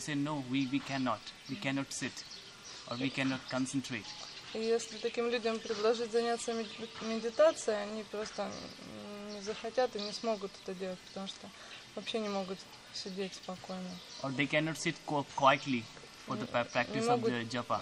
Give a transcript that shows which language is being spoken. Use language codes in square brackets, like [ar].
[en] They say no, we cannot sit, or we cannot concentrate. [ru] И если таким людям предложить заняться медитацией, они просто не захотят и не смогут это делать, потому что вообще не могут сидеть спокойно. [en] Or they cannot sit quietly for the practice of the japa.